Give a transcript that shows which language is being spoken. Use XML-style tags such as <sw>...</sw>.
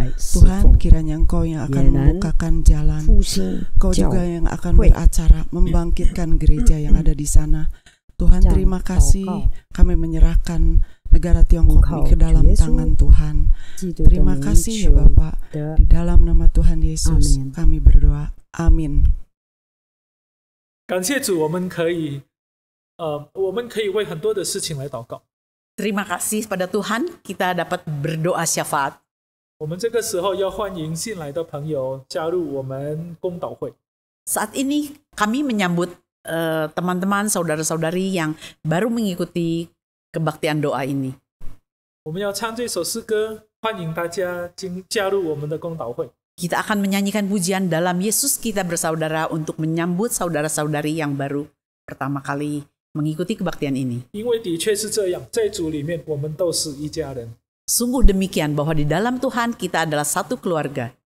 <id>Tuhan, kiranya Engkau yang akan membukakan jalan, Engkau juga yang akan beracara membangkitkan gereja yang ada di sana. Tuhan, terima kasih, kami menyerahkan negara Tiongkok ini ke dalam tangan Tuhan. Terima kasih ya Bapak, di dalam nama Tuhan Yesus kami berdoa. Amin.</id> <zh>感谢主，我们可以为很多的事情来祷告。</zh> <id>Terima kasih pada Tuhan, kita dapat berdoa syafaat.</id> <zh>我们这个时候要欢迎新来的朋友加入我们公祷会。</zh> <id>Saat ini kami menyambut teman-teman, saudara-saudari yang baru mengikuti kebaktian doa ini.</id> <zh>我们要唱这首诗歌，欢迎大家加入我们的公祷会。</zh> <id>Kita akan menyanyikan pujian dalam Yesus kita bersaudara untuk menyambut saudara-saudari yang baru pertama kali mengikuti kebaktian ini.</id> <zh>因为的确是这样，在主里面我们都是一家人。</zh> <id>Sungguh demikian bahwa di dalam Tuhan kita adalah satu keluarga.</id>